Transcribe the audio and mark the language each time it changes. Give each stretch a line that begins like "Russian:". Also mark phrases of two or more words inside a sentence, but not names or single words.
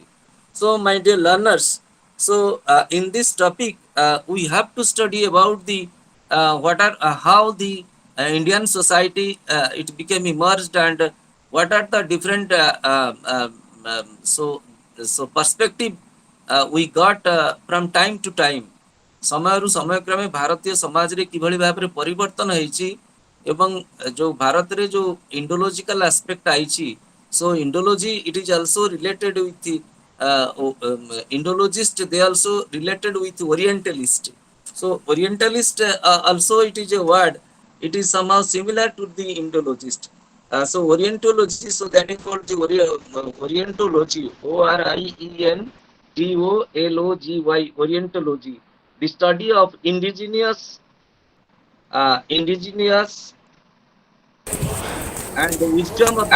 English: So, my dear learners, so in this topic, we have to study about the what are how the Indian society it became emerged, and what are the different perspective we got from time to time.
Odia: ସମୟରୁ ସମୟ କ୍ରମେ ଭାରତୀୟ ସମାଜରେ କିଭଳି ଭାବରେ ପରିବର୍ତ୍ତନ ହେଇଛି ଏବଂ ଯୋଉ ଭାରତରେ ଯୋଉ
English: Indological aspect
Odia: ଆଇଛି,
English: so Indology it is also related with Indologist, they also related with Orientalist. So Orientalist also it is a word, it is somehow similar to the Indologist. So Orientology, so that is called the Orientology, Orientology, Orientology, the study of indigenous and the wisdom of the